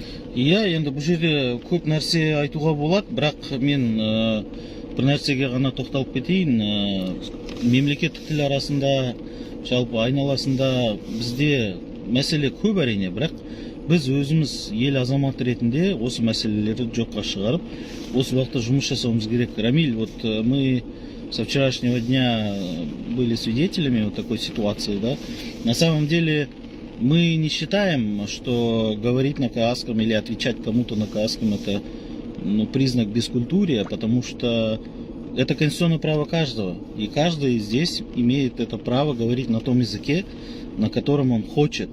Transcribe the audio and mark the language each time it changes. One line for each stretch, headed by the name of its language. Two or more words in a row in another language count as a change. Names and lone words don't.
Kazakh: Иә, енді бұл жерде көп нәрсе айтуға болады, бірақ мен бір нәрсеге ғана тоқталып кетейін. Мемлекеттік тіл арасында, жалпы айналасында бізде мәселе көп әрине, бірақ біз өзіміз ел азаматы ретінде осы мәселелерді жоққа шығарып, осы уақытта жұмыс жасауымыз керек. Рамиль,
Russian: вот мы со вчерашнего дня были свидетелями вот такой ситуации, да. На самом деле мы не считаем, что говорить на казахском или отвечать кому-то на казахском это признак бескультурия, потому что это конституционное право каждого, и каждый здесь имеет это право говорить на том языке, на котором он хочет.